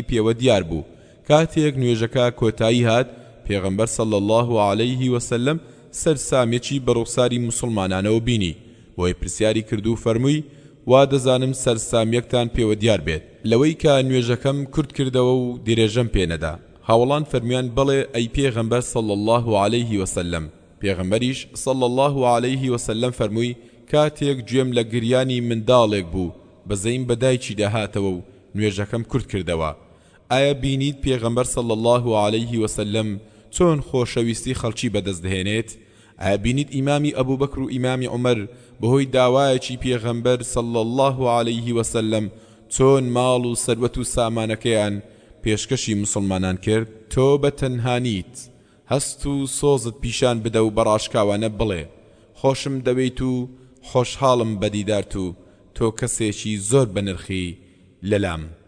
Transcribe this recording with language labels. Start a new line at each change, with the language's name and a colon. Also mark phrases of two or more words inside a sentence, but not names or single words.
Central Kurdish: پێوە دیار بوو کاتێک نوێژەکە کۆتایی هات پێغەمبەر
Arabic: صلی الله عليه وسلم
Central Kurdish: سەرسامێکی بەڕوخساری مسلمانانەوە بینی بۆی پرسیاری کرد و فەرمووی وا دەزانم سەرسامیەکتان پێوە دیار بێت لەوەی کە نوێژەکەم کورت کردەوە و دیرێژەم پێنەدا هاوڵان فەرمیان بەڵێ ئەی پێغەمبەر
Arabic: صلی الله عليه وسلم
Central Kurdish: پێغەمبەریش
Arabic: صلی الله عليه وسلم
Central Kurdish: فەرمووی کاتێک گوێم لە گریانی منداڵێک بوو بەزەیم بەدایکی داهاتەوە و نوێژەکەم کورت کردەوە ئایا بینیت پێغەمبەر
Arabic: صلی الله عليه
Central Kurdish: وسلم چۆن خۆشەویستی خەڵکی بەدەست دەهێنێت ئایا بینیت ئیمامی ئەبوو بەکر و ئیمامی عومەر بەهۆی داوایەکی پێغەمبەر
Arabic: صلی الله عليه وسلم
Central Kurdish: چۆن ماڵ و سەروەت و سامانەکەیان پێشکەشی مسلمانان کرد تۆ بە تەنهانیت هەست و سۆزت پیشان بدە و بەڕاشکاوانە بڵێ خۆشم دەوێت و خۆشحاڵم بەدیدارت و تۆ کەسێکی زۆر بەنرخی لەلام